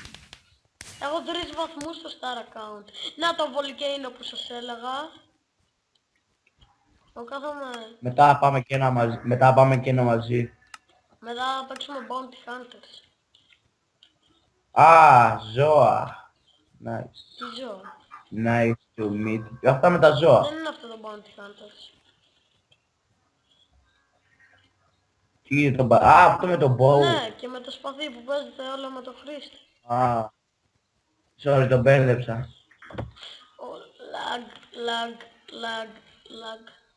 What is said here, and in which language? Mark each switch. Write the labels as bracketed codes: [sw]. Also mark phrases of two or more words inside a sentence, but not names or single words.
[el] Έχω 3 βαθμούς στο [en] star account. [el] Να το volcano που σας έλεγα. Το κάθομαι. Μετά πάμε και ένα μαζί. Μετά θα παίξουμε Bounty Hunters. Α, ζώα. Nice. Τι ζω. [en] Nice to meet you. [el] Αυτά με τα ζώα. Δεν είναι αυτό το Bounty Hunters. Τι είναι το Α, αυτό με το bow. Ναι, και με το σπαθί που παίζετε όλα με το χρήστη. Α, sorry, το μπέρδεψα. Lag.